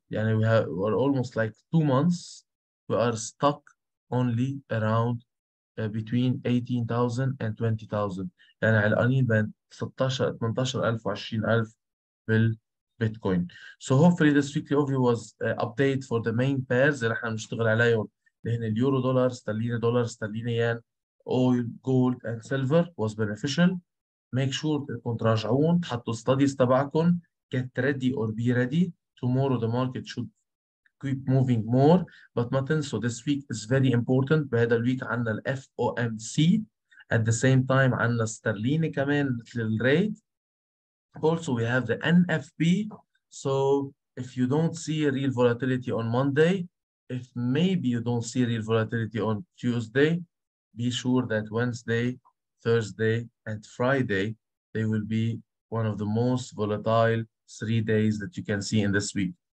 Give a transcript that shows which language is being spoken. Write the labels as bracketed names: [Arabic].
[English] يعني we're almost like 2 months. We are stuck only around between 18,000 and 20,000. [Arabic] يعني علقانين بين 16 18,000 و 20,000 بالبيتكوين. [English] So hopefully this weekly overview was update for the main pairs [Arabic] اللي احنا بنشتغل عليهم, اللي هن اليورو دولار، استرليني دولار، استرليني ين، [English] oil, gold and silver was beneficial. Make sure [Arabic] انكم تراجعون، تحطوا [English] studies [Arabic] تبعكم, [English] get ready or be ready. Tomorrow the market should keep moving more, but [Arabic] ما تنسوا [English] this week is very important. [Arabic] بهذا الويك عندنا ال FOMC, [English] at the same time [Arabic] عندنا استرليني كمان مثل الريت. [English] Also we have the NFP. So if you don't see real volatility on Monday, if maybe you don't see real volatility on Tuesday, be sure that Wednesday, Thursday, and Friday, they will be one of the most volatile 3 days that you can see in this week.